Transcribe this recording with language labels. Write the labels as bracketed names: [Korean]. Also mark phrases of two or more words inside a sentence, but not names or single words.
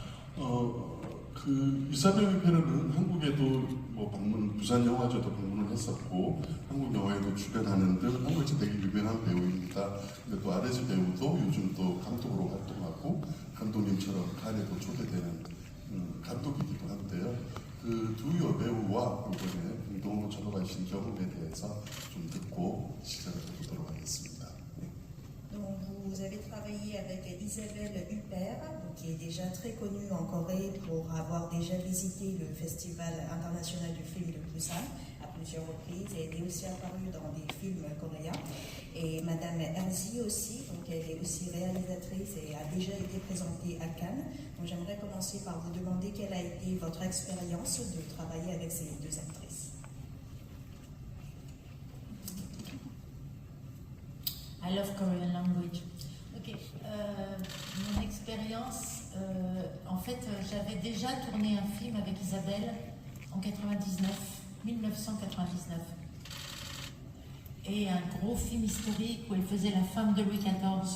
[Korean] 그 이사벨 위페르는 한국에도 뭐 방문, 부산 영화제도 방문을 했었고 한국 영화에도 출연하는 등 한국에서 되게 유명한 배우입니다. 근데 또 아레즈 배우도 요즘 또 감독으로 활동하고 감독님처럼 칸에도 초대되는 감독이기도 한데요. 그 두 여배우와 이번에 공동으로 작업하신 경험에 대해서 좀 듣고 시작을 해보도록 하겠습니다. [French] Donc, vous avez travaillé avec Isabelle Huppert, qui est déjà très connue en Corée pour avoir déjà visité le Festival international du film de Busan à plusieurs reprises et elle est aussi apparue dans des films coréens. Et Madame Herzi aussi, donc elle est aussi réalisatrice et a déjà été présentée à Cannes. Donc j'aimerais commencer par vous demander quelle a été votre expérience de travailler avec ces deux actrices. [English] I love Korean language. [French] Ok, mon expérience, en fait, j'avais déjà tourné un film avec Isabelle en 1999. Et un gros film historique où elle faisait la femme de Louis XIV.